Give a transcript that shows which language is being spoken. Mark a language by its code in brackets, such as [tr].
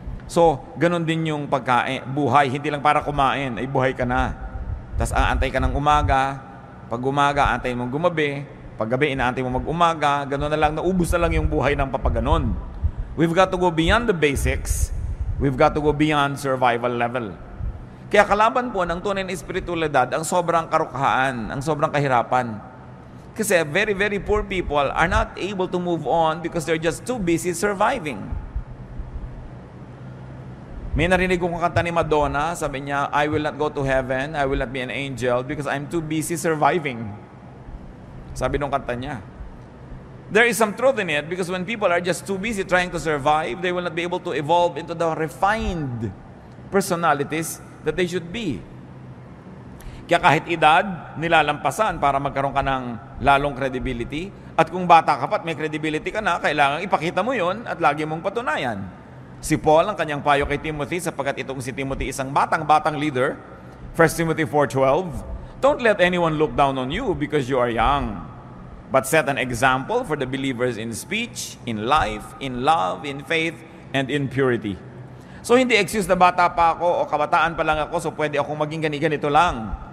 [tl] So, ganun din yung pagkain, buhay, hindi lang para kumain, ay buhay ka na. Tapos aantay ka ng umaga, pag umaga, antay mong gumabi, pag gabi, inaantay mo mag-umaga, ganun na lang, naubos na lang yung buhay ng papaganon. [en] We've got to go beyond the basics, we've got to go beyond survival level. [tl] Kaya kalaban po ng tunay na espiritualidad, ang sobrang karukhaan, ang sobrang kahirapan. Kasi [en] very, very poor people are not able to move on because they're just too busy surviving. [tl] May narinig kong kanta ni Madonna, sabi niya, [en] I will not go to heaven, I will not be an angel because I'm too busy surviving. [tl] Sabi nung kanta niya. [en] There is some truth in it because when people are just too busy trying to survive, they will not be able to evolve into the refined personalities that they should be. [tl] Kaya kahit edad, nilalampasan para magkaroon ka ng lalong credibility. At kung bata ka pa at may credibility ka na, kailangan ipakita mo yon at lagi mong patunayan. Si Paul ang kanyang payo kay Timothy sapagkat itong si Timothy isang batang leader. [en] 1 Timothy 4:12, don't let anyone look down on you because you are young, but set an example for the believers in speech, in life, in love, in faith, and in purity. [tl] So hindi excuse na bata pa ako o kabataan pa lang ako so pwede akong maging ganito lang.